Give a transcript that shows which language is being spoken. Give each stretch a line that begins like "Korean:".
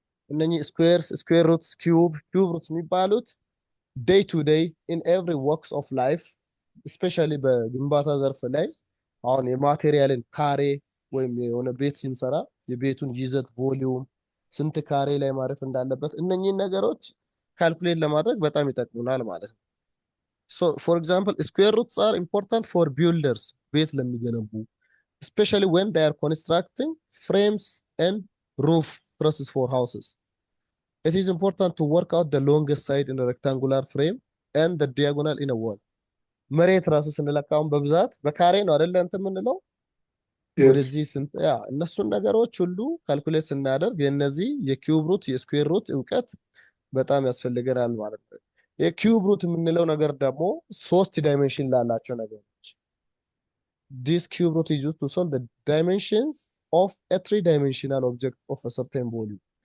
Amharic: እነኚህ ስኩዌርስ ስኩዌር ሩትስ ኪዩብ ሩትስ የሚባሉት
English: ዴይ ቱ ዴይ ኢን ኤቭሪ ወርክስ ኦፍ ላይፍ
Amharic: ስፔሻሊ በግንባታ ዘርፍ ላይ አሁን የማቴሪያልን ካሬ ወይም የሆነ ቤት ሲንሰራ የቤቱን ይዘት ቮሊዩም ስንት ካሬ ላይ ማረፍ እንዳለበት እነኚህን ነገሮች ካልኩሌት ለማድረግ በጣም ይጠቅሙናል ማለት ነው።
English: ሶ ፎር ኤግዛምፕል ስኩዌር ሩትስ አር ኢምፖርታንት ፎር ቢልደርስ
Amharic: ቤት ለሚገነቡ
English: especially when they are constructing frames and roof trusses for houses. It is important to work out the longest side in a rectangular frame and the diagonal in a wall.
Amharic: መሬት ራሱ ስንለካውን በብዛት በካሬ ነው አይደል እንትን የምንለው ወደዚህ ስንት ያ እነሱን ነገሮች ሁሉ ካልኩሌት ስናደርግ የነዚህ የኪዩብ ሩት የስኩዌር ሩት ዕውቀት በጣም ያስፈልገናል ማለት ነው። የኪዩብ ሩት የምንለው ነገር ደግሞ 3 ዳይሜንሽን ላላቸው ነገሮች
English: this cube root is used to solve the dimensions of a 3-dimensional object of a certain volume.